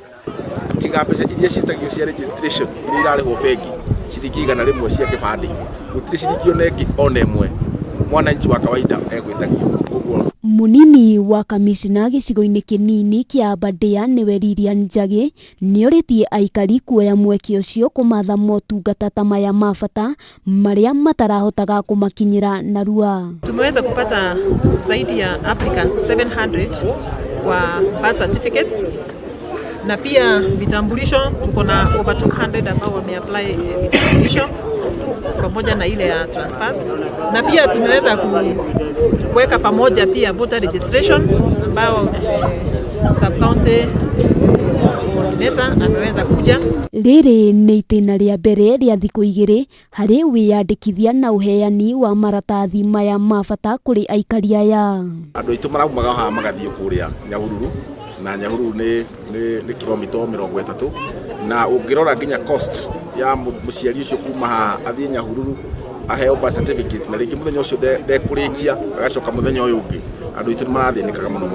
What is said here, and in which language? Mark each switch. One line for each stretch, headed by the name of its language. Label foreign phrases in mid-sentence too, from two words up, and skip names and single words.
Kikuyu: Tiga mbeca iria citagio cia registration iria irarĩhwo bengi ciringi igana rĩmwe cia kĩbandĩ gũtirĩ ciringi ona ĩmwe mwananchi wa kawaida egwĩtagio. Munini wa kamishina gicigo-ini kinini kia Aberdare niwe Iria Njagi nĩorĩtie aikari kuoya mweke ũcio kũmatha motungata ta maya ma bata marĩa matarahotaga kũmakinyĩra narua.
Swahili: Tumeweza kupata zaidi ya applicants 700 kwa
English: birth certificates
Swahili: na pia vitambulisho tuko na over 200 ambao wameapply vitambulisho pamoja na ile ya transfers, na pia tumeweza kuweka pamoja pia
English: voter registration
Swahili: ambao
English: sub county coordinator
Swahili: ameweza kuja.
Kikuyu: Rĩrĩ nĩ itĩna rĩa mbere rĩa thikũ igĩrĩ harĩ wĩyandĩkithia na ũheani wa maratathi maya ma bata kũrĩ aikari aya. Andũ aitũ maraumaga haha magathiĩ kũrĩa Nyahururu na Nyahururu nĩ kilomita 30 na ũngĩrora nginya cost ya mũciari ũcio kuma haha athiĩ Nyahururu aheo
English: birth certificate
Kikuyu: na rĩngĩ mũthenya ũcio ndekũrĩkia agacoka mũthenya ũyũ ũngĩ andũ aitũ marathĩnĩkaga mũno.